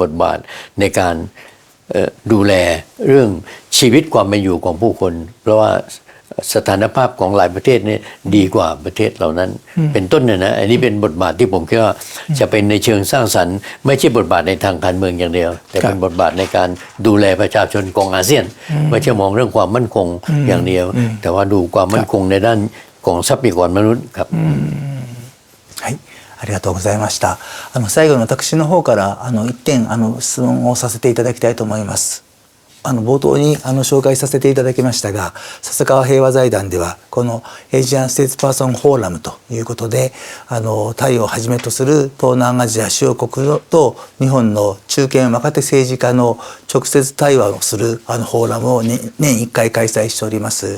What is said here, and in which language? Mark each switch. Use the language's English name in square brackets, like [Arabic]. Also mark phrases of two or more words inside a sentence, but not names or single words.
[Thai] ทบาทในการดูแลเรื่องชีวิตความเป็นอยู่ของผู้คนเพราะว่าสถานภาพของหลายประเทศนี่ดีกว่าประเทศเหล่านั้นเป็นต้นเนี่ยนะอันนี้เป็นบทบาทที่ผมคิดว่าจะเป็นในเชิงสร้างสรรค์ไม่ใช่บทบาทในทางการเมืองอย่างเดียวแต่เป็นบทบาทในการดูแลประชาชนของอาเซียนไม่ใช่มองเรื่องความมั่นคงอย่างเดียวแต่ว่าดูความมั่นคงในด้านของทรัพยากรมนุษย์ครับ [Japanese] はいありがとうございました。最後に私の方から1点質問をさせていただきたいと思います。冒頭に紹介させていただきましたが笹川平和財団ではこのエイジアン・ステーツ・パーソン・フォーラムということでタイをはじめとする東南アジア主要国と日本の中堅若手政治家の直接対話をするフォーラムを年1回開催しております。